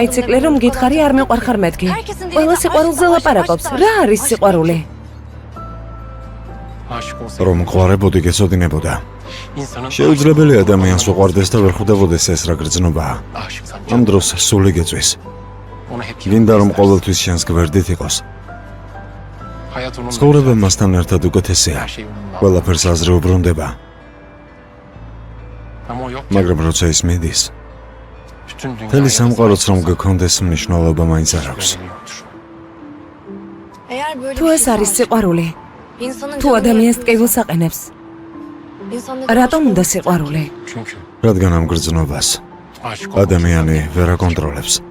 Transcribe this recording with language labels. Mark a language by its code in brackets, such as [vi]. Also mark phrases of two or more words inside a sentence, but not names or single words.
[ka] ჩაიციკლე, [tr] olmadığını [ka] რომ [tr] bu [ka] გითხარი [tr] kadar [ka] არ მეყვარხარ მეთქი. [tr] Herkesin dilinde [ka] ყველა [tr] aşk [ka] სიყვარულზე [tr] savaş, [ka] ლაპარაკობს. [tr] aşk [ka] რა [tr] savaş, [ka] არის [tr] aşk [ka] სიყვარული? [tr] Aşık olsaydı. [ka] რომ მყარებოდი გეცოდინებოდა. [tr] İnsanın [ka] შეუძლებელი ადამიანს უყვარდეს და ვერ ხვდებოდეს ეს რა გრძნობაა. [tr] aşıksan [ka] ამ დროს სული გეწვის. [tr] ona hep [ka] გინდა რომ ყოველთვის შენს გვერდით იყოს. [tr] hayat onun [ka] ცხოვრება მასთან ერთად უკეთესია. [tr] her şey onunla. [ka] ყველაფერს აზრი უბრუნდება, [tr] Ama o yok. [ka] მაგრამ როცა ის მიდის, [tr] Bütün dünya [ka] მთელი სამყაროც რომ გქონდეს მნიშვნელობა მაინც არ აქვს. [tr] Eğer böyle [ka] თუ [tr] bir [ka] ეს [tr] şey [ka] არის [tr] varsa, [ka] სიყვარული, [tr] insanın [ka] თუ [tr] canını [ka] ადამიანს [tr] yakıyorsa, [ka] ტკივილს აყენებს, [tr] insan neden [ka] რატომ [tr] aşık [ka] უნდა [tr] olsun? [ka] სიყვარული? [tr] Çünkü [ka] რადგან ამ გრძნობას [tr] aşık olmak [ka] ადამიანი ვერ აკონტროლებს.